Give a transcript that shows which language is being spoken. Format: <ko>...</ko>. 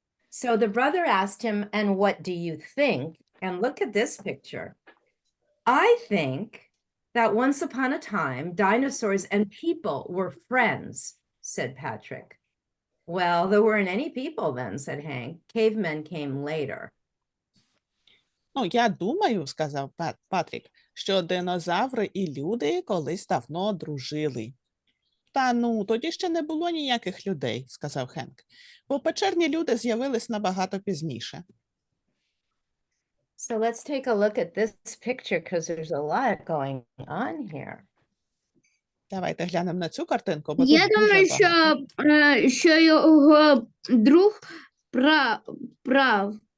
<en>So the brother asked him, and what do you think? And look at this picture. I think that once upon a time, dinosaurs and people were friends, said Patrick. Well, there weren't any people then, said Hank. Cavemen came later.</en> <uk>Ну, я думаю, сказав Патрік, що динозаври і люди колись давно дружили. Та ну, тоді ще не було ніяких людей, сказав Хенк, бо печерні люди з'явились набагато пізніше.</uk> <en>So let's take a look at this picture because there's a lot going on here.</en> <uk>Давайте глянемо на цю картинку, бо Я тут дуже думаю, багато. що його друг прав.</uk>